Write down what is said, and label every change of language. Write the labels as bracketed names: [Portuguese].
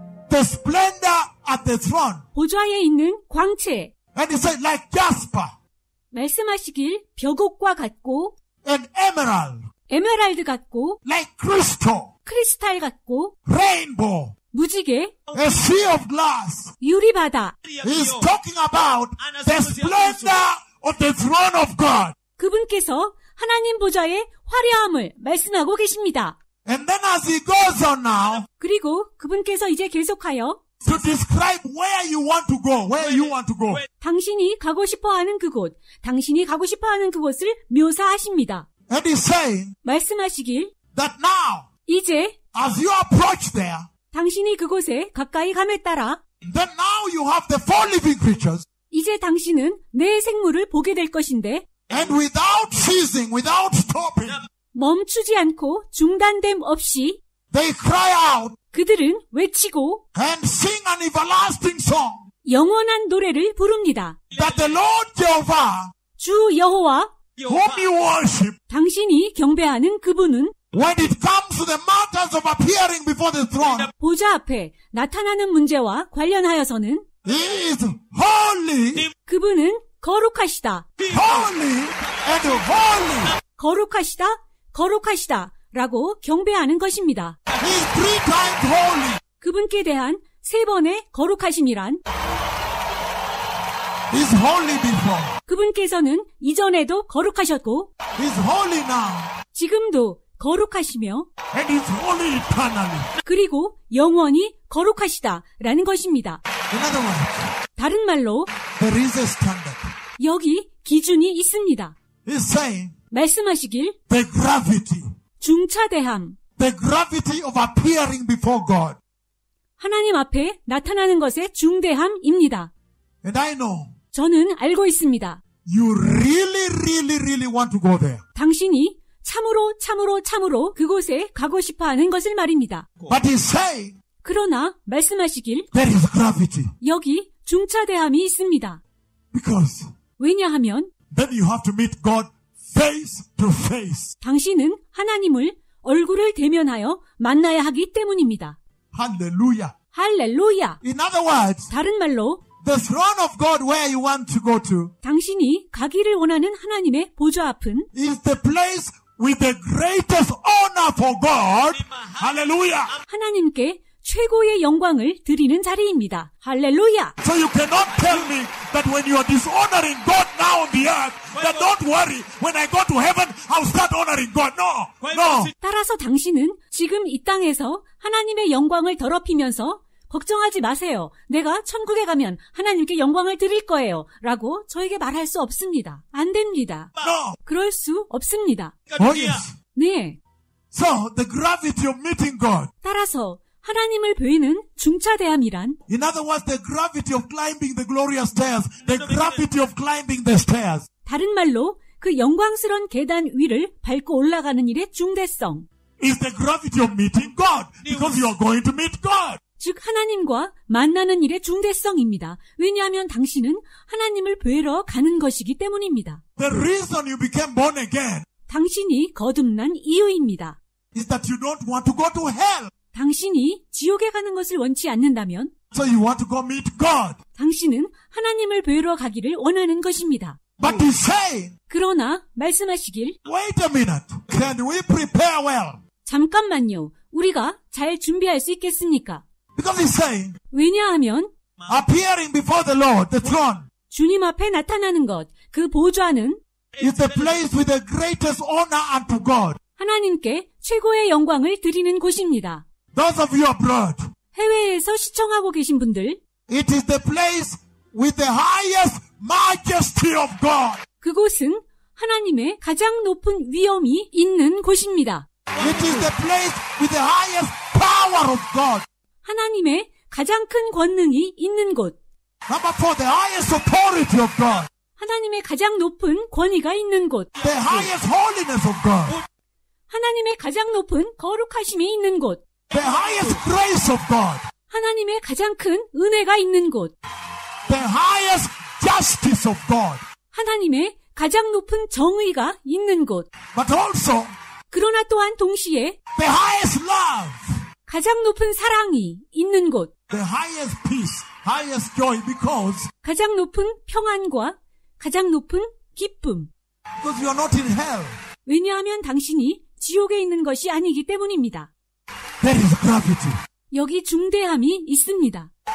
[English] The splendor at the throne. [Korean] 보좌에 있는 광채. [English] And he said like jasper. [Korean] 말씀하시길 벽옥과 같고 [English] and emerald. [Korean] 에메랄드 같고 [English] like crystal. [Korean] 크리스탈 같고 [English] rainbow. [Korean] 무지개. [English] A sea of glass. [Korean] 유리바다. [English] He's talking about the splendor of the throne of God. [Korean] 그분께서 하나님 보좌의 화려함을 말씀하고 계십니다. [English] And then as he goes on now, [Korean] 그리고 그분께서 이제 계속하여 [English] to describe where you want to go, where you want to go. [Korean] 당신이 가고 싶어하는 그곳, 당신이 가고 싶어하는 그곳을 묘사하십니다. [English] And he's saying [Korean] 말씀하시길 [English] that now, [Korean] 이제 [English] as you approach there, [Korean] 당신이 그곳에 가까이 감에 따라 [English] then now you have the 4 living creatures. [Korean] 이제 당신은 내 생물을 보게 될 것인데 [English] And without ceasing, without stopping, [Korean] 멈추지 않고 중단됨 없이 [English] they cry out [Korean] 그들은 외치고 [English] and sing an everlasting song [Korean] 영원한 노래를 부릅니다. [English] that the Lord Jehovah, [Korean] 주 여호와 [English] whom you worship, [Korean] 당신이 경배하는 그분은 [English] when it comes to the matters of appearing before the throne, [Korean] 보좌 앞에 나타나는 문제와 관련하여서는 [English] he is holy, [Korean] 그분은 거룩하시다. [English] holy, and holy. [Korean] 거룩하시다. 거룩하시다. 라고 경배하는 것입니다. [English] He is 3 times holy. [Korean] 그분께 대한 3번의 거룩하심이란 [English] He is holy before. [Korean] 그분께서는 이전에도 거룩하셨고 [English] He is holy now. [Korean] 지금도 거룩하시며 [English] And he is holy eternally. [Korean] 그리고 영원히 거룩하시다라는 것입니다. [English] In other words, [Korean] 다른 말로 [English] there is a standard. [Korean] 여기 기준이 있습니다. [English] He's saying [Korean] 말씀하시길 [English] the gravity [Korean] 중차대함, [English] the gravity of appearing before God. [Korean] 하나님 앞에 나타나는 것의 중대함입니다. [English] And I know [Korean] 저는 알고 있습니다. [English] you really want to go there. [Korean] 당신이 참으로 그곳에 가고 싶어하는 것을 말입니다. [English] But he's saying [Korean] 그러나 말씀하시길 [English] there is gravity. [Korean] 여기 중차대함이 있습니다. [English] Because [Korean] 왜냐하면 [English] then you have to meet God face to face. [Korean] 당신은 하나님을 얼굴을 대면하여 만나야 하기 때문입니다. [English] Hallelujah. [Korean] 할렐루야! [English] In other words, [Korean] 다른 말로 [English] the throne of God where you want to go to [Korean] 당신이 가기를 원하는 하나님의 보좌 앞은 [English] is the place with the greatest honor for God. Hallelujah. [Korean] 하나님께 최고의 영광을 드리는 자리입니다. 할렐루야! [English] So you cannot tell me that when you are dishonoring God now on the earth, that don't worry, when I go to heaven, I'll start honoring God. No, no. [Korean] 따라서 당신은 지금 이 땅에서 하나님의 영광을 더럽히면서 걱정하지 마세요. 내가 천국에 가면 하나님께 영광을 드릴 거예요. 라고 저에게 말할 수 없습니다. 안 됩니다. [English] No. [Korean] 그럴 수 없습니다. [English] Oh yes. [Korean] 네. [English] So the gravity of meeting God. [Korean] 따라서 하나님을 뵈는 중차대함이란 [English] In other words, the gravity of climbing the glorious stairs, the gravity of climbing the stairs. [Korean] 다른 말로 그 영광스러운 계단 위를 밟고 올라가는 일의 중대성, [English] is the gravity of meeting God, because you are going to meet God. [Korean] 즉 하나님과 만나는 일의 중대성입니다. 왜냐하면 당신은 하나님을 뵈러 가는 것이기 때문입니다. [English] The reason you became born again [Korean] 당신이 거듭난 이유입니다. [English] is that you don't want to go to hell. [Korean] 당신이 지옥에 가는 것을 원치 않는다면 [English] So you want to go meet God. [Korean] 당신은 하나님을 뵈러 가기를 원하는 것입니다. [English] But he's saying, [Korean] 그러나 말씀하시길 [English] wait a minute, can we prepare well? [Korean] 잠깐만요. 우리가 잘 준비할 수 있겠습니까? [English] Because he's saying, [Korean] 왜냐하면 [English] appearing before the Lord, the throne, [Korean] 주님 앞에 나타나는 것, 그 보좌는 [English] is the place with the greatest honor unto God. [Korean] 하나님께 최고의 영광을 드리는 곳입니다. [English] Those of you abroad, [Korean] 해외에서 시청하고 계신 분들, [English] it is the place with the highest majesty of God. [Korean] 그곳은 하나님의 가장 높은 위엄이 있는 곳입니다. [English] It is the place with the highest power of God. [Korean] 하나님의 가장 큰 권능이 있는 곳. [English] Number 4, the highest authority of God. [Korean] 하나님의 가장 높은 권위가 있는 곳. [English] The highest holiness of God. [Korean] 하나님의 가장 높은 거룩하심이 있는 곳. [English] The highest grace of God. [Korean] 하나님의 가장 큰 은혜가 있는 곳. [English] The highest justice of God. [Korean] 하나님의 가장 높은 정의가 있는 곳. [English] But also, [Korean] 그러나 또한 동시에 [English] the highest love. [Korean] 가장 높은 사랑이 있는 곳. [English] The highest peace, highest joy, because [Korean] 가장 높은 평안과 가장 높은 기쁨. [English] you are not in hell. [Korean] 왜냐하면 당신이 지옥에 있는 것이 아니기 때문입니다. [English] There is gravity. [Korean] 여기 중대함이 있습니다.